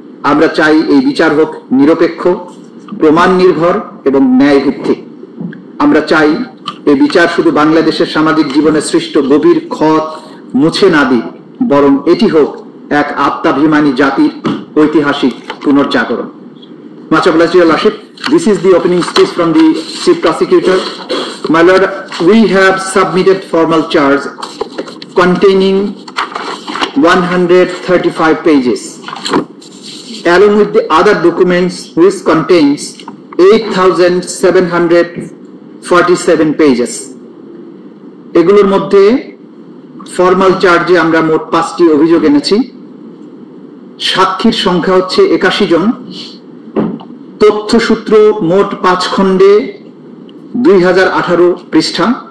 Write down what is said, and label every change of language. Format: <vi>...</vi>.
<bn>আমরা চাই এই বিচার হোক নিরপেক্ষ, প্রমাণ নির্ভর এবং ন্যায় ভিত্তিক। আমরা চাই এই বিচার শুধু বাংলাদেশের সামাজিক জীবনে সৃষ্ট গভীর ক্ষত মুছে না দিক, বরং এটি হোক এক আত্মাভিমানী জাতির ঐতিহাসিক পুনর্জাগরণ।</bn> <en>Much obliged, Your Lordship. This is the opening speech from the Chief Prosecutor. My Lord, we have submitted formal charge containing 135 pages, along with the other documents which contains 8,747 pages.</en> <bn>এগুলোর মধ্যে ফর্মাল চার্জে আমরা মোট 5টি অভিযোগ এনেছি। সাক্ষীর সংখ্যা হচ্ছে 81 জন। তথ্যসূত্র মোট 5 খণ্ডে 2018 পৃষ্ঠা।</bn>